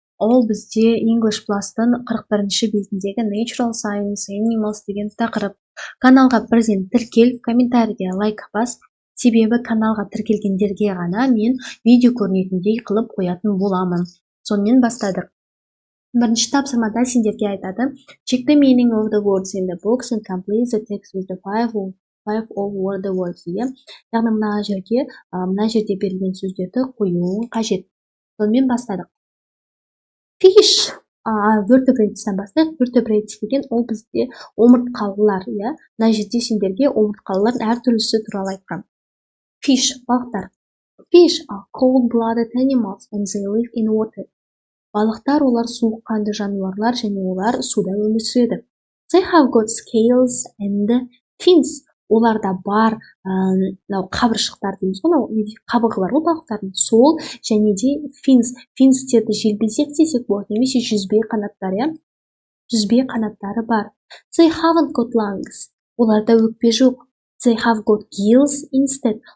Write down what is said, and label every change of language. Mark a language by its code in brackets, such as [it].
[kk] Ол бізде English Plus-тың 41-ші бетіндегі Natural Science Animals деген тақырып. Каналға бірден тіркел, комментарийге лайк бас, себебі каналға тіркелгендерге ғана мен видео көрінетіндей қылып қоятын боламын. Сонымен бастадық. Бірінші тапсырмада сендерге айтады: [en] Check the meaning of the words in the books and complete the text with the five of word words. [kk] Яғни мына жерде берілген сөздерді қоюың қажет. Сонымен бастадық. Fish, vertebrates-тан бастайық. Vertebrates деген ол бізде омыртқалылар, иә. Мына жерде сендерге омыртқалылардың әртүрлісі туралы айтқан. Fish, балықтар. [en] Fish are cold-blooded animals and they live in water. [kk] Балықтар олар суыққанды жануарлар және олар суда өмір сүреді. [en] They have got scales and fins. [kk] Оларда бар қабыршықтар дейміз ғой, қабығы бар ғой балықтардың, сол және де fins. Финстерді желбезек десек болады, немесе жүзбе қанаттар, иә. Жүзбе қанаттары бар. [en] They haven't got lungs. [kk] Оларда өкпе жоқ. [en] They have got gills instead.